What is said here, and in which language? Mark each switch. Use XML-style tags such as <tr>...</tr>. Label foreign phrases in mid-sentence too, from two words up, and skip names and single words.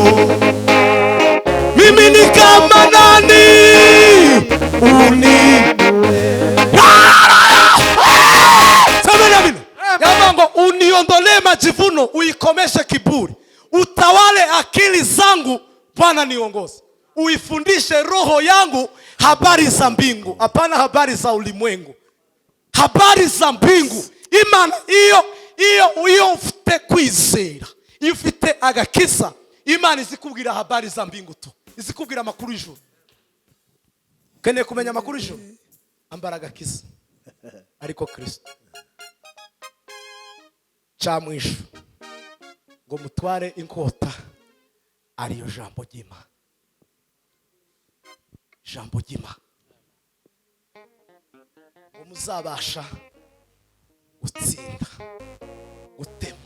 <sw>Mimi ni kama nani Yamango uniondolee majivuno, uikomeshe kiburi, utawale akili zangu Bwana niongoze, uifundishe roho yangu habari za mbingu, hapana habari za ulimwengu, habari za mbingu.</sw> <rw>Imana iyo ufite kwizera, iyo ufite agakiza, Imana izikubwira</rw> <sw>habari za mbingu tu,</sw> <rw>izikubwira amakuru y'ijuru. Ukeneye kumenya amakuru y'ijuru, ambara agakiza ariko Kristo. Camwishu ngo mutware inkota ariyo jambo ry'Imana. Jambo ry'Imana ngo muzabasha gutsinda, gutema.</rw>